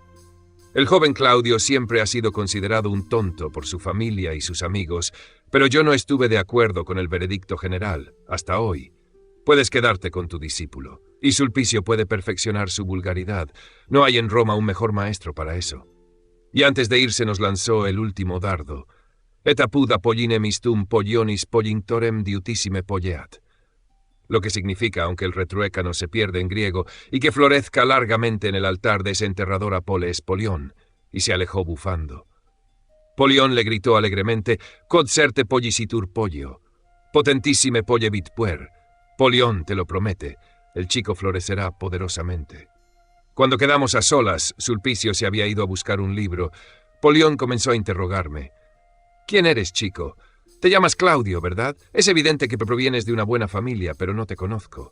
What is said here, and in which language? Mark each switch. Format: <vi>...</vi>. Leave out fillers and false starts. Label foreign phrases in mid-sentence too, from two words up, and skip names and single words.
<es>El joven Claudio siempre ha sido considerado un tonto por su familia y sus amigos, pero yo no estuve de acuerdo con el veredicto general, hasta hoy. Puedes quedarte con tu discípulo, y Sulpicio puede perfeccionar su vulgaridad. No hay en Roma un mejor maestro para eso. Y antes de irse nos lanzó el último dardo.</es> <la>Et apud apolline mistum pollionis pollinctorem diutissime polleat.</la> <es>Lo que significa, aunque el retruécano se pierde en griego, y que florezca largamente en el altar de ese enterrador Apoles Polión, y se alejó bufando. Polión le gritó alegremente,</es> <la>Quod certe pollicitur pollio, potentissime pollevit puer.</la> <es>Polión te lo promete, el chico florecerá poderosamente. Cuando quedamos a solas, Sulpicio se había ido a buscar un libro. Polión comenzó a interrogarme. ¿Quién eres, chico? Te llamas Claudio, ¿verdad? Es evidente que provienes de una buena familia, pero no te conozco.</es>